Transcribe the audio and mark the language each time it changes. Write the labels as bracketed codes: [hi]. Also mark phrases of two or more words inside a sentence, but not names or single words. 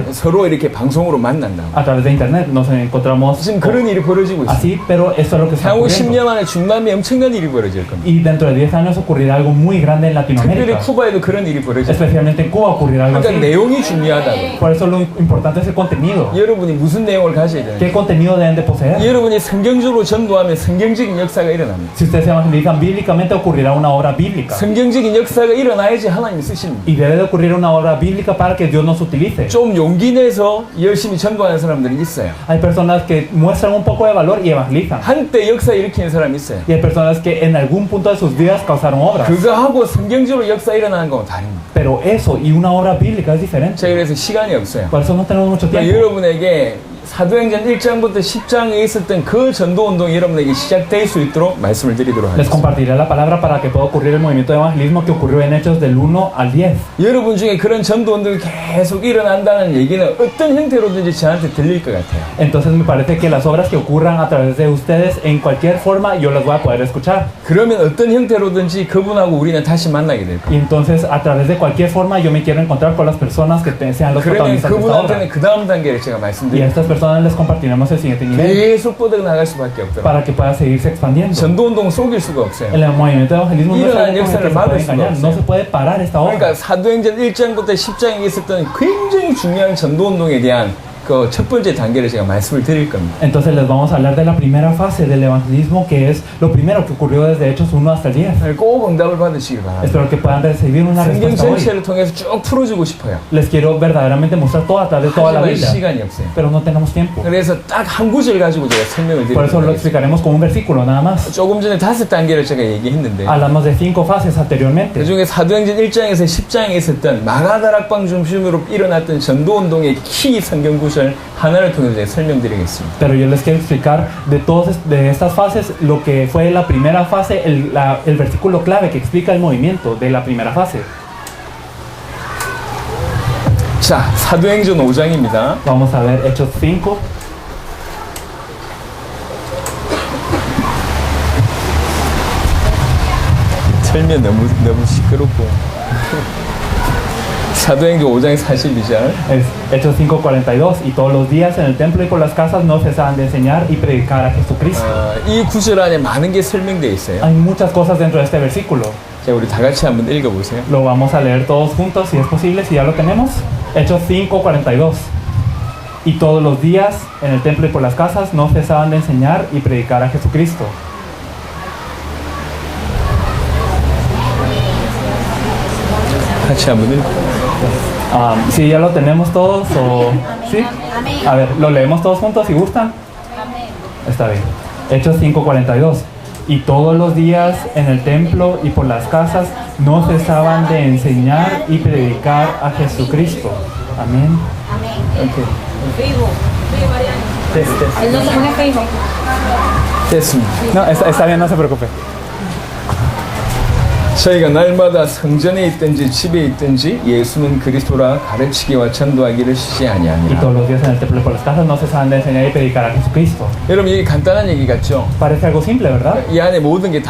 [ko] 서로 이렇게 방송으로 만난다. [es] A través de internet nos encontramos [ko] 지금 그런 일이 벌어지고 있어요. [es] así, pero esto es lo que está [ko] 향후 [es] ocurriendo. [ko] 10년 안에 중남미 엄청난 일이 벌어질 겁니다. [es] Y dentro de 10 años ocurrirá algo muy grande en [ko] 특별히 [es] Latinoamérica. [ko] 쿠바에도 그런 일이 벌어질 겁니다. [es] Especialmente en Cuba ocurrirá algo [ko] 그러니까 [es] así. [ko] 내용이 중요하다고. [es] Por eso lo importante es el contenido. [ko] 여러분이 무슨 내용을 가져야 되는지. [es] ¿Qué contenido deben de poseer? [ko] 여러분이 성경적으로 전도하면 성경적인 역사가 일어납니다. [es] Si ustedes se evangelizan bíblicamente, ocurrirá una obra bíblica. [ko] 성경적인 역사가 일어나야지 하나님 쓰십니다. [es] Y debe de ocurrir una obra bíblica para que Dios nos utilice. [ko] 좀 용기 내서 열심히 전도하는 사람들이 있어요. [es] Hay personas que muestran un poco de valor y evangelizan. [ko] 한때 역사 일으키는 사람이 있어요. [es] Y hay personas que en algún punto de sus vidas causaron obras. [ko] 그거하고 성경적으로 역사 일어나는 건 다릅니다. [es] Pero eso y una obra bíblica es diferente. [ko] 제가 그래서 시간이 없어요. [es] Por eso no tenemos mucho [ko] 그러니까 [es] tiempo. [ko] 여러분에게 사도행전 1장부터 10장에 있었던 그 전도운동이 여러분에게 시작될 수 있도록 말씀을 드리도록 [es] Les [ko] 하겠습니다. [es] compartiré la palabra para que pueda ocurrir el movimiento de evangelismo que ocurrió en Hechos del 1 al 10. [ko] 여러분 중에 그런 전도운동이 계속 일어난다는 얘기는 어떤 형태로든지 저한테 들릴 것 같아요. [es] Entonces me parece que las obras que ocurran a través de ustedes en cualquier forma yo las voy a poder escuchar. [ko] 그러면 어떤 형태로든지 그분하고 우리는 다시 만나게 될 거예요. [es] Y entonces a través de cualquier forma yo me quiero encontrar con las personas que sean los [ko] 그러면 [es] protagonistas de esta obra. [ko] 그분한테는 그 다음 단계를 제가 [es] Y a [ko] 말씀드릴게요. [es] estas personas les compartiremos el siguiente nivel [ko] 계속 뻗어나갈 수밖에 없더라고요. [es] para que pueda seguirse expandiendo. [ko] 전도운동 속일 수가 없어요. [es] El movimiento de evangelismo no es [ko] 일어나는 [es] algo con el que [ko] 역사를 [es] se [ko] 막을 [es] puede [ko] 수가 [es] engañar, [ko] 없어요. [es] no se puede parar esta obra. [ko] 그러니까 사도행전 1장부터 10장에 있었던 굉장히 중요한 전도운동에 대한 그 첫 번째 단계를 제가 말씀을 드릴 겁니다. [es] Entonces les vamos a hablar de la primera fase del evangelismo, que es lo primero que ocurrió desde Hechos 1 hasta el 10. [ko] 꼭 응답을 받으시길 바랍니다. [es] Espero que puedan recibir una [ko] 성경 [es] respuesta hoy. [ko] 전체를 통해서 쭉 풀어주고 싶어요. [es] Les quiero verdaderamente mostrar todo a través de toda la [ko] 하지만 [es] Biblia, [ko] 시간이 없어요. [es] pero no tenemos tiempo. [ko] 그래서 딱 한 구절 가지고 제가 설명을 [es] Por eso lo [ko] 드리겠습니다. [es] explicaremos con un versículo nada más. [ko] 조금 전에 5단계를 제가 얘기했는데 [es] Hablamos de 5 fases anteriormente. [ko] 그 중에 사도행전 1장에서 10장에 있었던 마가다락방 중심으로 일어났던 전도운동의 키 성경 구절 하나를 통해서 제가 설명드리겠습니다. [es] Pero yo les quiero explicar de estas fases lo que fue la primera fase, el versículo clave que explica el movimiento de la primera fase. [ko] 자, 사도행전 5장입니다. [es] Vamos a ver Hechos 5. [ko] 설명 너무 시끄럽고. 사도행전 5장 42절. [es] Es Hechos 5:42. Y todos los días en el templo y por las casas no cesaban de enseñar y predicar a Jesucristo. [ko] 이 구절 안에 많은 게 설명되어 있어요. [es] Hay muchas cosas dentro de este versículo. [ko] 자, 우리 다 같이 한번 읽어보세요. [es] Lo vamos a leer todos juntos si es posible, si ya lo tenemos. Hechos 5:42. Y todos los días en el templo y por las casas no cesaban de enseñar y predicar a Jesucristo. 같이 한번 읽어. Si ya lo tenemos todos o... ¿Sí? A ver, lo leemos todos juntos si gustan. Está bien. Hechos 5:42. Y todos los días en el templo y por las casas no cesaban de enseñar y predicar a Jesucristo. Amén. [ko] 오케이. Facebook. 됐어. [es] Él no se pone Facebook. [ko] 됐습니다. [es] No, está bien, no se preocupe. [ko] 저희가 날마다 성전에 있든지 집에 있든지 예수는 그리스도라 가르치기와 전도하기를 쉬지 [es] Y [ko] 아니하니라. [es] todos los días en el templo y por las casas no cesaban de enseñar y predicar a Jesucristo. [ko] 여러분 이게 간단한 얘기 같죠? [es] Parece algo simple, ¿verdad? [ko] 이 안에 모든 게 다